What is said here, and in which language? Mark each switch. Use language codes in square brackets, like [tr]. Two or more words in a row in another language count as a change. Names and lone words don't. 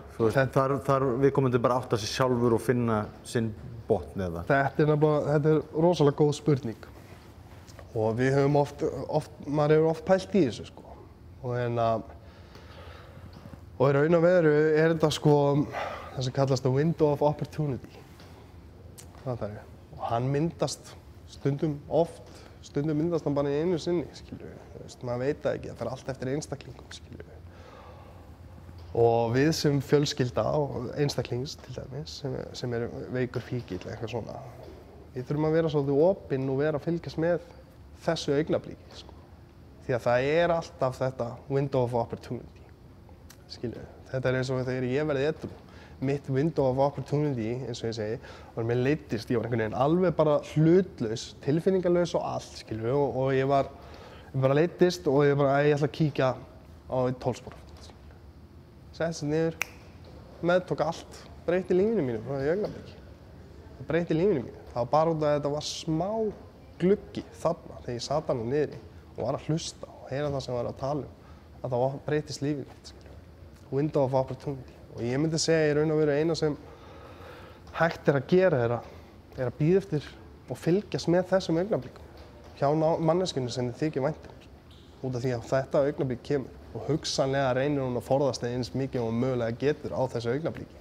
[is] Þú veist, þar viðkomandi bara átta sig sjálfur og finna sinn botn eða? Þetta er rosalega góð spurning. Og við höfum maður hefur oft pælt í þessu, sko. Og í raun og veru er þetta, sko, það sem kallast [en] the window of opportunity. [is] Og hann myndast stundum myndast hann bara í einu sinni, skilju. Þú veist, maður veit það ekki, það fer allt eftir einstaklingum, skilju. Og við sem fjölskylda og einstaklings til dæmis, sem er veikur fíkill eða eitthvað svona, við þurfum að vera svolítið opinn og vera að fylgjast með þessu augnabliki, sko. Því að það er alltaf þetta [en] window of opportunity, [is] skilju. Þetta er eins og þegar ég verði edrú. Mitt [en] window of opportunity, [is] eins og ég segi, var mér leiddist, ég var einhvern veginn alveg bara hlutlaus, tilfinningalaus og allt, skilju. Og ég bara leiddist og ég ætla að kíkja á einn tólsporf. Settist niður, meðtók allt, breytti lífinu mínu frá því augnabliki. Það breytti lífinu mínu. Það var bara út af að þetta var smá gluggi þarna þegar ég sat hana niðri og var að hlusta og heyra það sem var að tala að það breyttist lífið mitt, skilju. [en] Window of opportunity. [is] Og ég myndi segja í raun og veru eina sem hægt er að gera er að bíða eftir og fylgjast með þessum augnablikum hjá manneskjunni sem þið þykir vænt um, út af því að þetta augnablik kemur. Og hugsanlega reynir hún að forðast eins mikið og mögulega getur á þessu augnabliki.